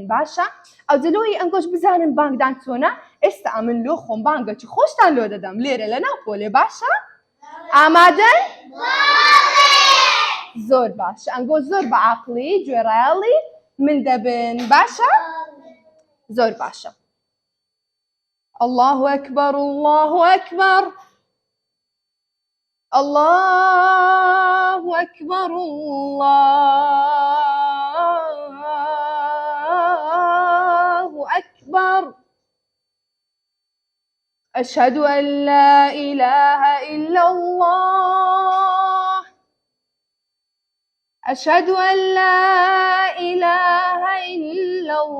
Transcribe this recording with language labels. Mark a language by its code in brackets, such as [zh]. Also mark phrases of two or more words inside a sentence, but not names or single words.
[ckb] باشە ئەوجا لۆی ئەنگۆش بزانن بانگدان چۆنە. ئێستا ئەمن لۆ خۆم بانگەکی خۆشتان لۆ دەدەم لێرە لەناو پۆلێ. باشە ئامادەن؟ زۆر باشە ئەنگۆ زۆر بە عاقڵی گوێڕایەڵی من دەبن. باشە زۆر باشە. [ar] الله أكبر الله أكبر الله أكبر الله أكبر أشهد أن لا إله إلا الله أشهد أن لا إله إلا